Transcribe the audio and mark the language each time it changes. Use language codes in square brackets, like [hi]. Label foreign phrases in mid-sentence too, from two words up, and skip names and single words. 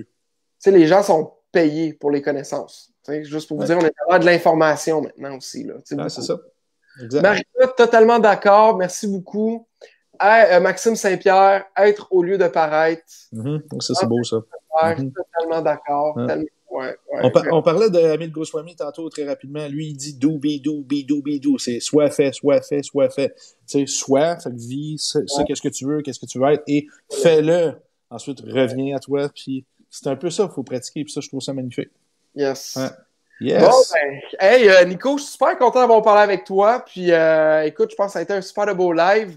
[fr] Tu sais, les gens sont payés pour les connaissances. T'sais, juste pour vous dire, on est à de l'information maintenant aussi. Là, c'est ça. Exact. Marie-Claude, totalement d'accord. Merci beaucoup. Maxime Saint-Pierre, être au lieu de paraître. Ça, c'est beau, ça. Totalement d'accord. On parlait d'Amil Goswami tantôt très rapidement. Lui, il dit [en] do, be, do, be, do, be, do. [fr] C'est soit fait, soit fait, soit fait. Tu sais, soit, fait que vis, ça, qu'est-ce que tu veux, qu'est-ce que tu veux être, et fais-le. Ensuite, reviens à toi, puis c'est un peu ça qu'il faut pratiquer, puis ça, je trouve ça magnifique. Yes. Yes. Bon, hey, Nico, je suis super content d'avoir parlé avec toi, puis écoute, je pense que ça a été un super de beau live.